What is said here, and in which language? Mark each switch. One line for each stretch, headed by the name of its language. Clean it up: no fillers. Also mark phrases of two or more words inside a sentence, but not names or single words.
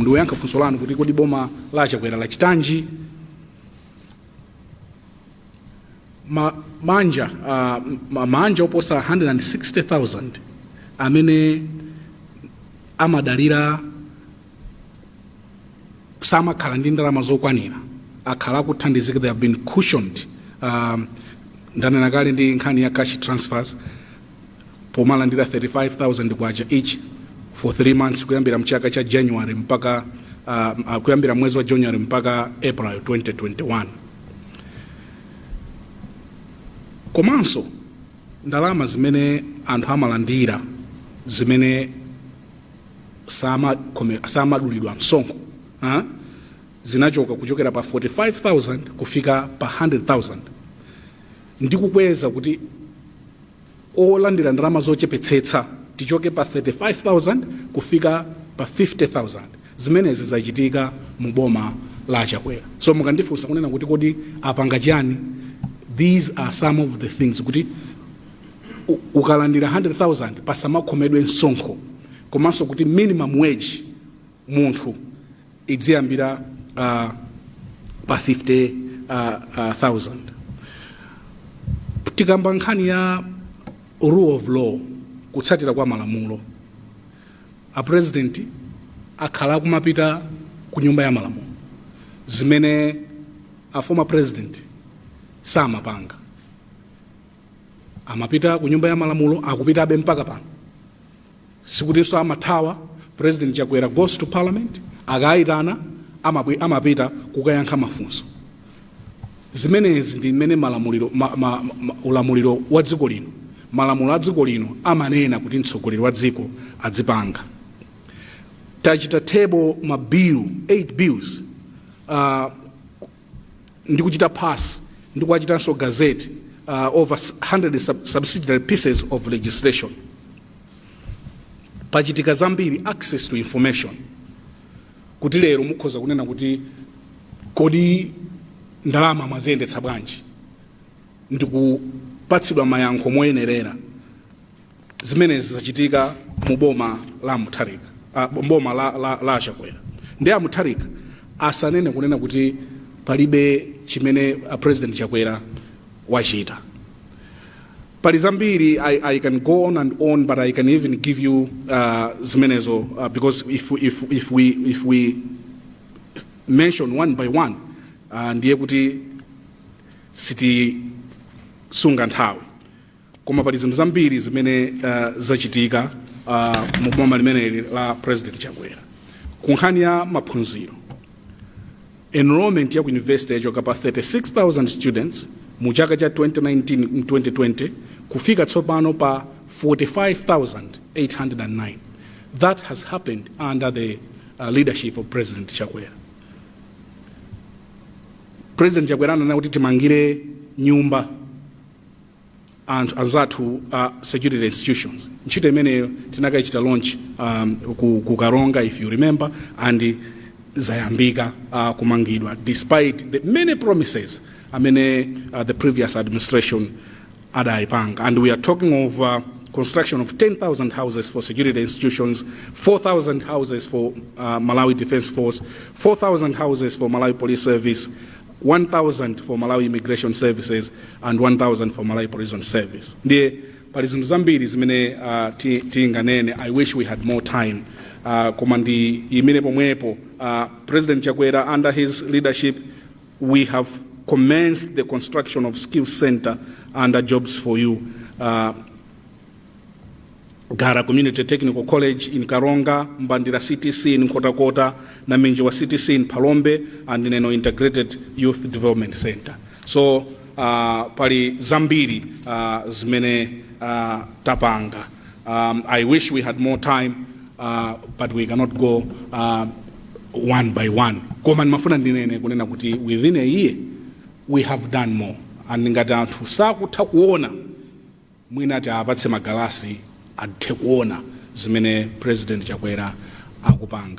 Nyanja: Ndiwo yankha funso lanu kuti kodi boma la Chakwera lachitanji. Mabanja oposa 160,000 amene amadalira samakhala ndi ndalama zokwanira akhala kuthandizika.
English: They have been cushioned.
Nyanja: Ndanena kale ndi nkhani ya
English: cash transfers
Nyanja: pomalandira 35,000 kwacha
English: each for 3 months
Nyanja: kuyambira mchaka cha January mpaka kuyambira mwezi wa January mpaka April 2021. Komanso ndalama zimene anthu amalandira zimene samadulidwa msonkho zinachoka kuchokera pa 45,000 kufika pa 100,000. Ndikukweza kuti olandira ndalama zochepetsetsa tichoke pa 35,000 kufika pa 50,000. Zimenezi zachitika mu boma la Chakwera. So mukandifunsa kunena kuti kodi apanga chani.
English: These are some of the things
Nyanja: kuti ukalandira 100,000 pasamakhomedwe msonkho. Komanso kuti
English: minimum wage
Nyanja: munthu idziyambira pa 50,000. Tikamba nkhani ya
English: rule of law
Nyanja: kutsatira kwa malamulo. A president akhala kumapita ku nyumba ya malamulo zimene a
English: former president
Nyanja: samapanga. amapita ku nyumba ya malamulo, akupita abe mpaka pano. Sikutinso amathawa,
English: President Chakwera goes to parliament,
Nyanja: akayitana, amapita kukayankha mafunso. Zimenezi ndi mmene ulamuliro wa dziko lino, malamulo a dziko lino amanena kuti mtsogoleri wa dziko adzipanga. Tachita table mabill, 8 bills, ndi kuchita pass, ndi kuchitanso gazette,
English: over 100 subsidiary pieces of legislation.
Nyanja: Pachitika zambiri,
English: access to information.
Nyanja: Kuti lero mukhoza kunena kuti kodi ndalama mwaziyendetsa bwanji, ndikupatsidwa mayankho moyenerera. Zimenezi zachitika mu boma la Mutharika, boma la Chakwera. Ndi a Mutharika asanene kunena kuti palibe chimene President Chakwera wachita. Pali zambiri,
English: I can go on and on, but I can even give you zimenezo, because if we mention one by one,
Nyanja: ndiye kuti siti sunga nthawi. Koma pali zinthu zambiri zimene zachitika mu boma limeneli la President Chakwera. Ku nkhani ya maphunziro, enrollment ya ku university yachoka pa 36,000 students mu chaka cha 2019-2020 kufika tsopano pa 45,809.
English: That has happened under the leadership of President Chakwera.
Nyanja: President Chakwera ananena kuti timangire nyumba anzathu
English: security institutions.
Nyanja: Ntchito imeneyo tinakaichita launch ku Karonga,
English: if you remember, and
Nyanja: zayambika kumangidwa
English: despite the many promises the previous administration adaipanga. And we are talking of construction of 10,000 houses for security institutions, 4,000 houses for Malawi Defense Force, 4,000 houses for Malawi Police Service, 1,000 for Malawi Immigration Services, and 1,000 for Malawi Prison Service.
Nyanja: Ndiye pali zinthu zambiri zimene tinganene.
English: I wish we had more time.
Nyanja: Komandi imene pomwepo President Chakwera,
English: under his leadership, we have commenced the construction of Skills Center under Jobs for You. Gara Community Technical College in Karonga, Mbandira CTC in Kota, Namenjiwa CTC in Palombe, and in an Integrated Youth Development Center. So,
Nyanja: pali zambiri zimene tapanga.
English: I wish we had more time, but we cannot go one by one.
Nyanja: Koma mafuna ndinene kunena kuti
English: within a year we have done more.
Nyanja: And ngati anthu sakutha kuona mwina ati apatse magalasi athe kuona zimene President Chakwera akupanga.